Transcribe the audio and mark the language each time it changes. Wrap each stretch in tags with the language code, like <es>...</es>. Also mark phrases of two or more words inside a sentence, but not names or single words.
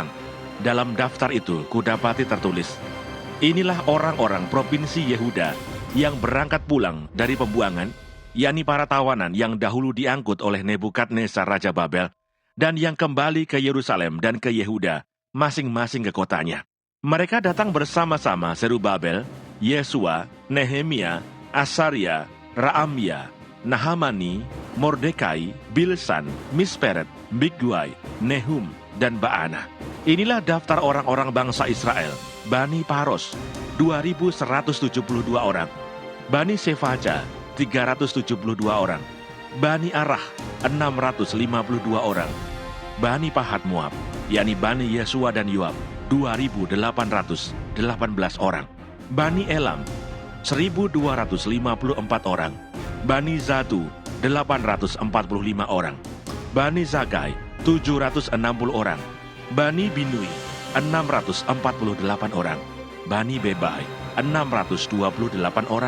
<id>Dalam daftar itu kudapati tertulis, inilah orang-orang provinsi Yehuda yang berangkat pulang dari pembuangan, yakni para tawanan yang dahulu diangkut oleh Nebukadnezar Raja Babel, dan yang kembali ke Yerusalem dan ke Yehuda, masing-masing ke kotanya. Mereka datang bersama-sama Zerubabel, Yesua, Nehemia, Asaria, Raamia, Nahamani, Mordekai, Bilsan, Misperet, Bigwai, Nehum, dan Baana. Inilah daftar orang-orang bangsa Israel. Bani Paros, 2.172 orang. Bani Sefaja, 372 orang. Bani Arah, 652 orang. Bani Pahat Moab, yakni Bani Yesua dan Yoab, 2.818 orang. Bani Elam, 1.254 orang. Bani Zatu, 845 orang. Bani Zakai, 760 orang. Bani Binui, 648 orang. Bani Bebai, 628 orang.</id>